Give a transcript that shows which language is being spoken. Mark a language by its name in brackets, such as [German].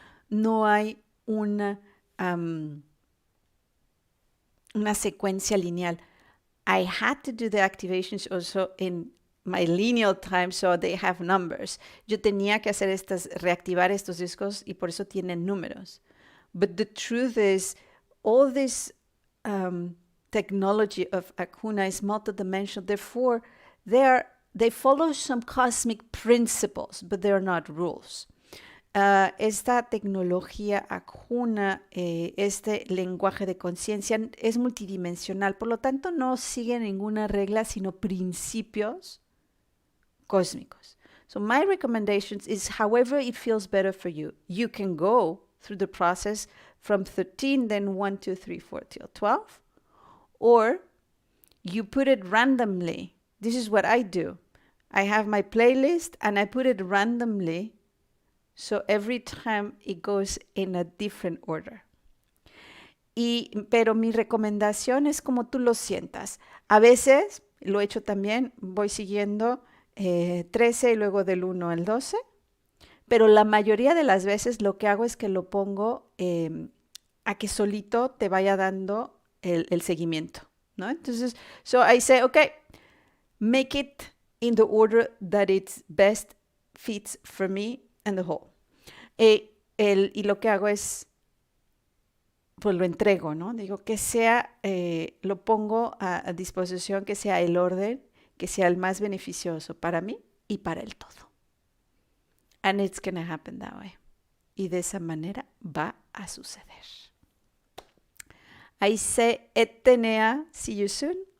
[Spanish] No hay una secuencia lineal. [English] I had to do the activations also in my lineal time, so they have numbers. [Spanish] Yo tenía que hacer reactivar estos discos y por eso tienen números. [English] But the truth is, all this technology of Acuna is multidimensional. Therefore, they follow some cosmic principles, but they're not rules. [Spanish] Esta tecnología Acuna, este lenguaje de conciencia es multidimensional, por lo tanto no sigue ninguna regla, sino principios cósmicos. [English] So my recommendations is however it feels better for you. You can go through the process from 13, then 1, 2, 3, 4 till 12, or you put it randomly. This is what I do. I have my playlist and I put it randomly. So every time it goes in a different order. [Spanish] Pero mi recomendación es como tú lo sientas. A veces, lo he hecho también, voy siguiendo 13 y luego del 1 al 12. Pero la mayoría de las veces lo que hago es que lo pongo a que solito te vaya dando el seguimiento, ¿no? [English] Entonces, so I say, okay, make it in the order that it's best fits for me and the whole. [Spanish] Y lo que hago es, pues lo entrego, ¿no? Digo que sea, lo pongo a disposición, que sea el orden, que sea el más beneficioso para mí y para el todo. [English] And it's gonna happen that way. [Spanish] Y de esa manera va a suceder. [English] I say Etenea, see you soon.